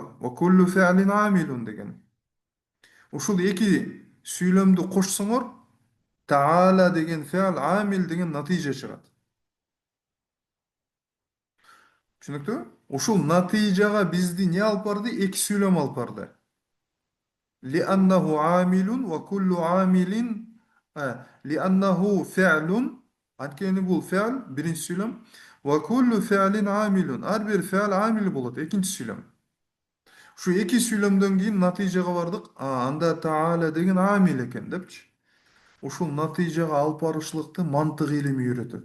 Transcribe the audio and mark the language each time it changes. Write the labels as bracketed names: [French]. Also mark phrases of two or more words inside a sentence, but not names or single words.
[Arabic] وكل فعل عامل [Kyrgyz] деген. Ушул эки сүйлөмдү кошсоңор, таала деген феал, амил деген натыйжа чыгат. Түшүнүктүү? Ушул натыйжага бизди не алып барды? Эки сүйлөм алып барды. [Arabic] لأنه عامل وكل عامل لأنه فعل, [Kyrgyz] анткени бул феал биринчи сүйлөм, [Arabic] وكل فعل عامل, [Kyrgyz] ар бир феал амил болот экинчи сүйлөм. Ушу эки сүйлөмдөн кийин натыйжага бардык. Анда таала деген амил экен депчи. Ушул натыйжага алып барышлыкты мантык илими үйрөтөт.